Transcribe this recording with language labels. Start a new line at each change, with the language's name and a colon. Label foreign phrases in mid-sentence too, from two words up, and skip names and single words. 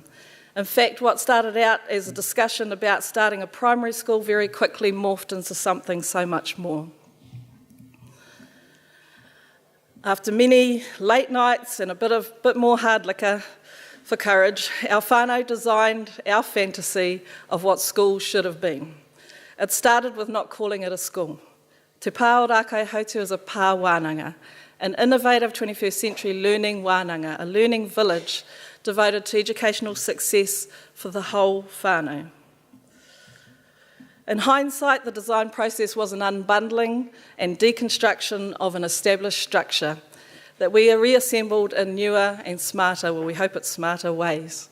English: In fact, what started out as a discussion about starting a primary school very quickly morphed into something so much more. After many late nights and a bit more hard liquor for courage, our whānau designed our fantasy of what school should have been. It started with not calling it a school. Te Pā o Rākau Hautu is a
Māori: pā wānanga,
English: an innovative 21st century learning wānanga, a learning village devoted to educational success for the whole whānau. In hindsight, the design process was an unbundling and deconstruction of an established structure that we are reassembled in newer and smarter, well, we hope it's smarter ways.